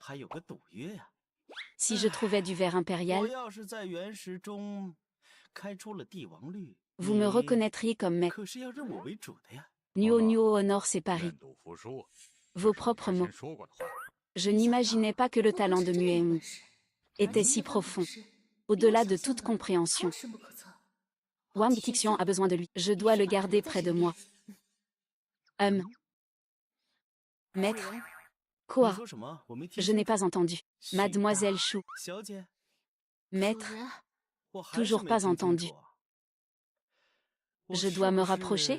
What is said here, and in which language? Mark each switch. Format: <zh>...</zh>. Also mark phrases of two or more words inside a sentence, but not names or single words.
<fr>Si je trouvais du ver impérial, vous me reconnaîtriez comme maître. Nuo Nuo honore ses paris. Vos propres mots. Je n'imaginais pas que le talent de Mueng était si profond, au-delà de toute compréhension.</fr> <zh>是不可测。</zh> <fr>Wang Tixian a besoin de lui. Je dois le garder près de moi. Maître. Quoi? Je n'ai pas entendu. Mademoiselle Chou. Maître. Toujours pas entendu. Je dois me rapprocher?</fr>